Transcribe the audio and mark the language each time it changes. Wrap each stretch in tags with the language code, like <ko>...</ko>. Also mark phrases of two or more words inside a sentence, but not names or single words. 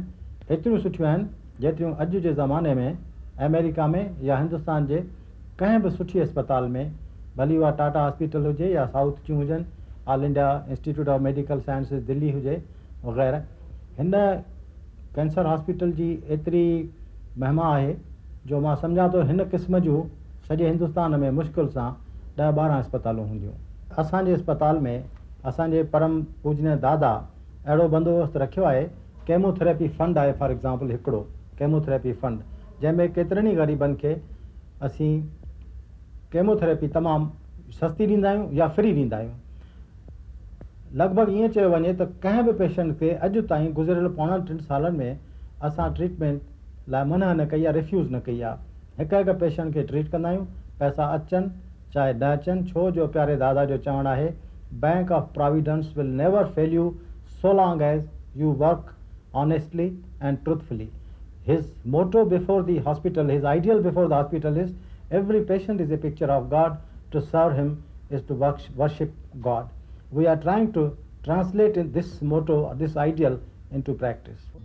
<sd>एतिरियूं सुठियूं आहिनि जेतिरियूं अॼु जे ज़माने में अमेरिका में या हिंदुस्तान जे कंहिं बि सुठी अस्पताल में, भली उहा टाटा हॉस्पिटल हुजे या साउथ जूं हुजनि, ऑल इंडिया इंस्टीट्यूट ऑफ मेडिकल साइंसिस दिल्ली हुजे वग़ैरह। हिन</sd> <en>cancer hospital</en> <sd>जी एतिरी महिमा आहे जो मां सम्झां थो हिन क़िस्म जूं सॼे हिंदुस्तान में मुश्किल सां 10-12 अस्पतालूं हूंदियूं। असांजे अस्पताल में असांजे परम पूजनीय दादा अहिड़ो बंदोबस्तु रखियो आहे।</sd> <en>chemotherapy fund</en> <sd>आहे,</sd> <en>for example</en> <sd>हिकिड़ो</sd> <en>chemotherapy fund,</en> <sd>जंहिंमें केतिरनि ई ग़रीबनि खे असीं केमोथेरेपी तमामु सस्ती ॾींदा आहियूं या फ्री ॾींदा आहियूं। लॻभॻि ईअं चयो वञे त कंहिं बि पेशेंट खे अॼु ताईं गुज़िरियल 2.5 सालनि में असां ट्रीटमेंट लाइ मना न कई आहे, रिफ्यूज़ न कई आहे। हिकु पेशेंट खे ट्रीट कंदा आहियूं, पैसा अचनि चाहे न अचनि, छो जो प्यारे दादा जो चवणु आहे</sd> <en>Bank of Providence will never fail you so long as you work honestly and truthfully. His motto before the hospital, his ideal before the hospital is every patient is a picture of God. To serve him is to worship God. We are trying to translate this motto, this ideal into practice.</en>